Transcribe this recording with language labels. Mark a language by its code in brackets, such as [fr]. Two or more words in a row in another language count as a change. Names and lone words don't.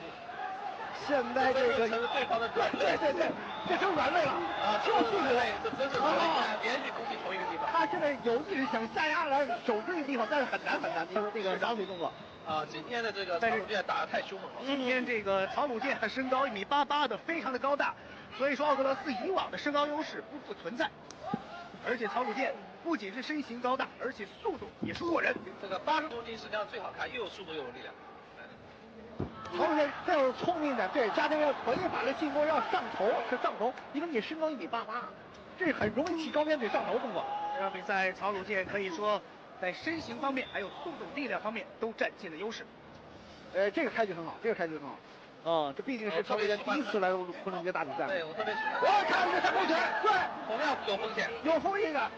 [zh] 現在這個對方的軟对，这成软肋了啊，就是软肋，这真是软肋，連續攻擊同一個地方。他現在有意識想下壓來守這個地方，但是很難。這個打腿動作啊，今天的這個曹魯健打得太兇猛了。今天這個曹魯健他身高1.88米的，非常的高大，所以說奧格勒斯以往的身高優勢不復存在。而且曹魯健不僅是身形高大，而且速度也是過人。這個80公斤實際上最好看，又有速度又有力量。曹鲁健再有聰明的，对，加上要腿法的进攻要上头，因為你身高1.88米，這很容易起高鞭腿上頭動作。這場比賽曹魯健可以說在身形方面還有速度力量方面都占盡了優勢。這個開局很好，這畢竟是曹魯健第一次來昆仑決大比賽。對，我特別喜歡。我看這3勾拳，對，同樣有風險，有風險的，